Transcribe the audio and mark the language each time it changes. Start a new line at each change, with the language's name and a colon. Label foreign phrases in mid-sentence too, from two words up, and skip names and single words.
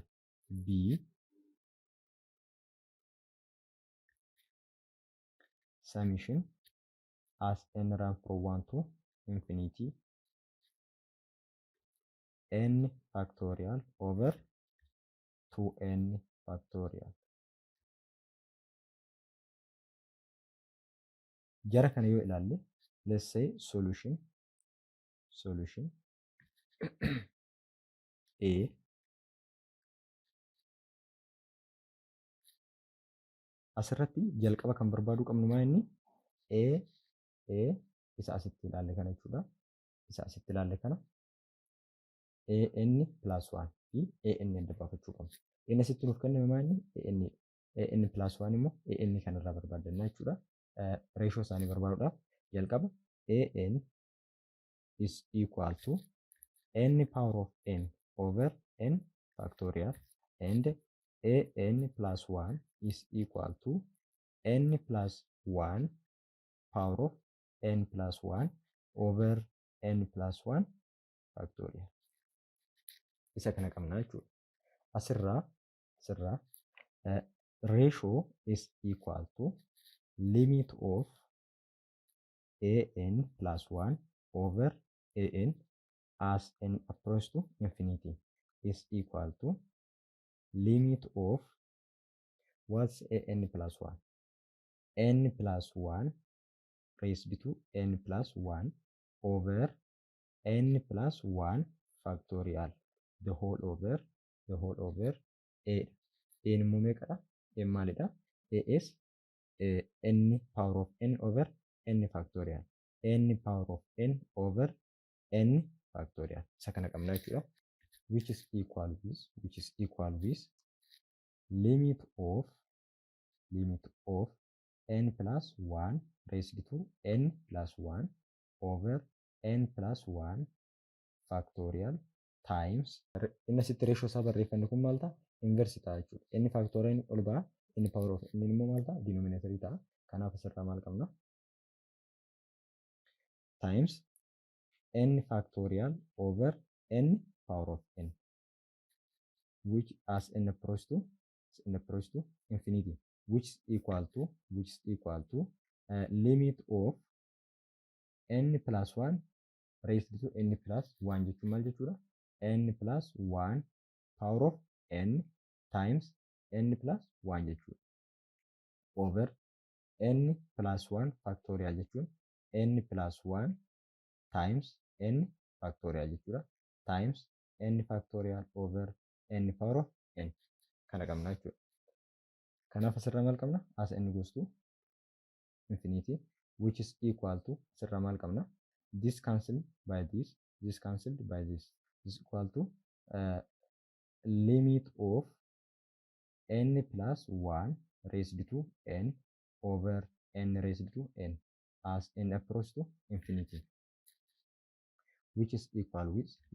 English: B summation as n run from 1 to infinity n factorial over 2n factorial.
Oromo: Jara kana yoo ilaalle,
English: let's say solution
Oromo: A asirratti jalqaba kan barbaadu qabnu maa inni A isa asitti ilaalle kana jechuudha. Isa asitti ilaalle kana AN plus 1 fi AN adda baafachuu qabna. Inni asitti nuuf kenname maa inni AN plus 1 immoo AN kanarraa barbaadannaa jechuudha.
English: Ratio
Oromo: isaanii barbaaduudhaaf jalqaba
English: AN is equal to n power of n over n factorial and AN plus 1 is equal to n plus 1 power of n plus 1 over n plus 1 factorial.
Oromo: Isa kana qabna jechuudha.
English: Asirraa ratio is equal to limit of AN plus 1 over AN as n approach to infinity is equal to limit of what's AN plus 1? N plus 1 raised to n plus 1 over n plus 1 factorial the whole over a.
Oromo: N immoo meeqadha? N maalidha?
English: A is n power of n over n factorial. N power of n over n factorial.
Oromo: Isa kana qabna jechuudha.
English: Which is equal with limit of n plus 1 raised to n plus 1 over n plus 1 factorial times
Oromo: inni asitti ratio isaa barreeffanne kun maal ta'a? Inverse ta'a jechuudha. Inni factorial ol ba'a, inni
English: power of n
Oromo: immoo maal ta'a? Denominator ta'a. Kanaaf asirraa maal qabna?
English: Times n factorial over n power of n, which as n approach to infinity, which is equal to limit of n plus 1 raised to n plus 1
Oromo: jechuun maal jechuudha?
English: N plus 1 power of n times n plus 1 jechuudha. Over n plus 1 factorial jechuun n plus 1 times n factorial jechuudha. Times n factorial over n power of n.
Oromo: Kana qabna jechuudha. Kanaaf asirraa maal qabna?
English: As n goes to infinity, which is equal to
Oromo: asirraa maal qabna?
English: This cancelled by this is equal to limit of n plus 1 raised to n over n raised to n as n approach to infinity, which is equal with